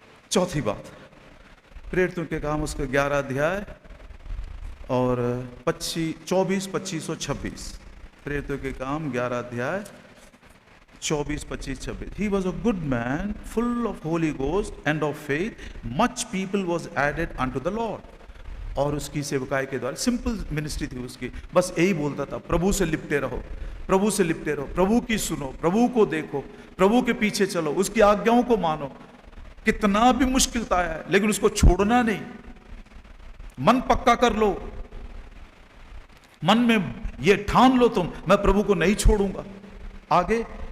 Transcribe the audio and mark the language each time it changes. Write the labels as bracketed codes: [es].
[hi] चौथी बात, प्रेरितों के काम उसका 11 अध्याय और 24, 25 और 26। प्रेरितों के काम 11 अध्याय 24, 25, 26। [en] He was a good man, full of Holy Ghost and of faith. Much people was added unto the Lord. [hi] और उसकी सेवकाई के द्वारा, [en] simple ministry [hi] थी उसकी, बस यही बोलता था, प्रभु से लिपटे रहो, प्रभु से लिपटे रहो, प्रभु की सुनो, प्रभु को देखो, प्रभु के पीछे चलो, उसकी आज्ञाओं को मानो। कितना भी मुश्किल आया है, लेकिन उसको छोड़ना नहीं। मन पक्का कर लो, मन में ये ठान लो तुम, मैं प्रभु को नहीं छोड़ूंगा। आगे